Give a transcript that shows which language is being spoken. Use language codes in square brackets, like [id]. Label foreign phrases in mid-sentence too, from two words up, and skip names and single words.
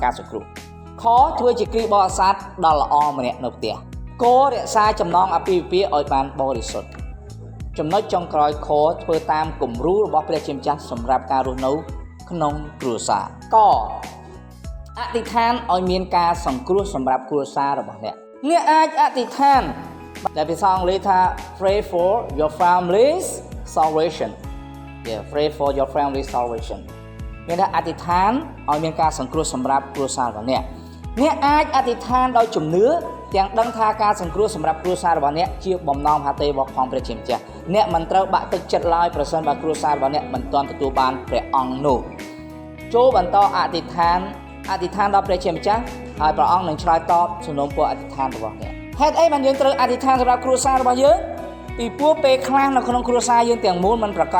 [km] ការសង្គ្រោះខធ្វើជាគ្រីស្ទបរិស័ទដ៏ល្អម្នាក់នៅផ្ទះគរក្សាចំណងអាពាហ៍ពិពាហ៍ឲ្យបានបរិសុទ្ធចំណុចចុងក្រោយខធ្វើតាមគំរូរបស់ព្រះជាម្ចាស់សម្រាប់ការរស់នៅក្នុងគ្រួសារកអធិដ្ឋានឲ្យមានការសង្គ្រោះសម្រាប់គ្រួសាររបស់អ្នកអាចអធិដ្ឋានដែលភាសាអង់គ្លេសថា [en] pray for your family's salvation pray for your family's salvation [km] មានថាអធិដ្ឋានឲ្យមានការសង្គ្រោះសម្រាប់គ្រួសាររបស់អ្នកអាចអធិដ្ឋានដោយជំនឿ ទាំងដឹងថាការសង្គ្រោះសម្រាប់គ្រួសាររបស់អ្នកជាបំណងហត្ថេរបស់ផងព្រះជាម្ចាស់អ្នកមិនត្រូវបាក់ទឹកចិត្តឡើយប្រសិនបើគ្រួសាររបស់អ្នកមិនទាន់ទទួលបានព្រះអង្គនោះចូលបន្តអធិដ្ឋានដល់ព្រះជាម្ចាស់ហើយព្រះអង្គនឹងឆ្លើយតបសំណូមពរអធិដ្ឋានរបស់អ្នកហេតុអីបានយើងត្រូវអធិដ្ឋានសម្រាប់គ្រួសាររបស់យើងពីព្រោះពេលខ្លះនៅក្នុងគ្រួសារយើងទាំងមូលមិនប្រកាស